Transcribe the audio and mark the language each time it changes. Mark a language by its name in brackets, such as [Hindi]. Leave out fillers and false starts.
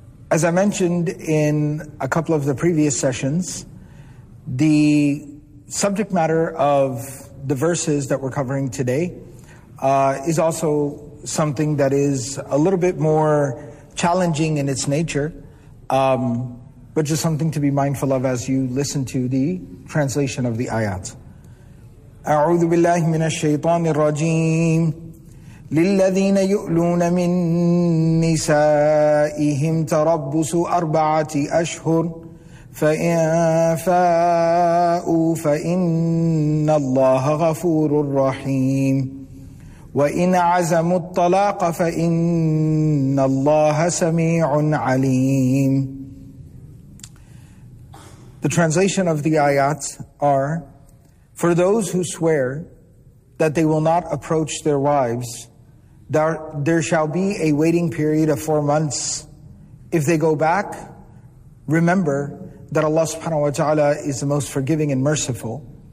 [English] As I mentioned in a couple of the previous sessions, the subject matter of the verses that we're covering today is also something that is a little bit more challenging in its nature, but just something to be mindful of as you listen to the translation of the ayat. [Arabic] أعوذ بالله من الشيطان الرجيم للذين يؤلون من نسائهم تربص أربعة أشهر فإن فاءوا فإن الله غفور رحيم وإن عزموا الطلاق فإن الله سميع عليم. [English] The translation of the ayat are: for those who swear that they will not approach their wives, there shall be a waiting period of 4 months. If they go back, remember that Allah subhanahu wa ta'ala is the most forgiving and merciful.